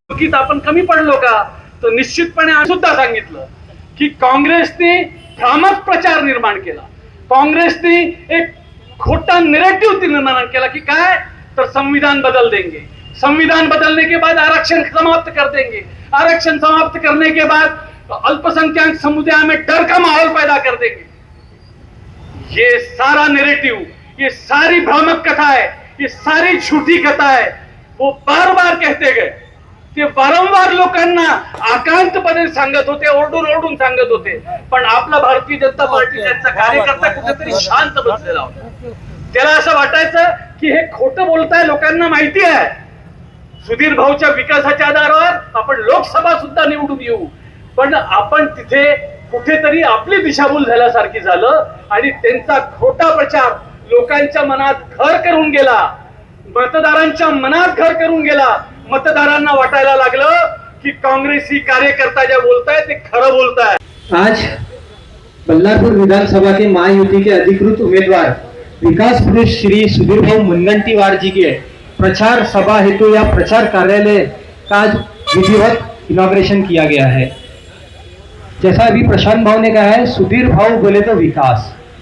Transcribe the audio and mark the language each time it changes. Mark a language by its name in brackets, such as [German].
[Marathi] की आपण कमी पडलो का, तो निश्चितपणे आम्ही सुद्धा सांगितलं की काँग्रेसने भ्रामक प्रचार निर्माण केला, काँग्रेसने एक खोटा नेरेटिव्ह निर्माण केला की काय, तर [Hindi] संविधान बदल देंगे, संविधान बदलने के बाद आरक्षण समाप्त कर देंगे, आरक्षण समाप्त करने के बाद अल्पसंख्यक समुदाय में डर का माहौल पैदा कर देंगे। ये सारा नेरेटिव्ह, ये सारी भ्रामक कथा है, ये सारी झूठी कथा है, वो बार बार कहते गए, [Marathi] ते वारंवार लोकांना आकांतपणे सांगत होते, ओरडून सांगत होते, पण आपला भारतीय जनता पार्टीचा कार्यकर्ता कुठेतरी शांत बसलेला होता। त्याला असं वाटायचं की हे खोटं बोलताय, लोकांना माहिती आहे सुधीर भाऊच्या विकासाच्या आधारावर आपण लोकसभा सुद्धा निवडून येऊ, पण आपण तिथे कुठेतरी आपली दिशाभूल झाल्यासारखी झालं, आणि त्यांचा खोटा प्रचार लोकांच्या मनात घर करून गेला, मतदारांच्या मनात घर करून गेला। मतदारांना वाटायला लागलं की काँग्रेसी कार्यकर्ता जे बोलताय ते खरं बोलताय। [Hindi] आज बल्लारपुर विधानसभा के महायुति के अधिकृत उम्मीदवार विकास पुरुष श्री सुधीर भाऊ मुनगंटीवार जी के प्रचार सभा हेतु या प्रचार कार्यालय का आज विधिवत इनॉग्रेशन किया गया है। जैसा अभी प्रशांत भाव ने कहा है, सुधीर भाऊ बोले तो विकास।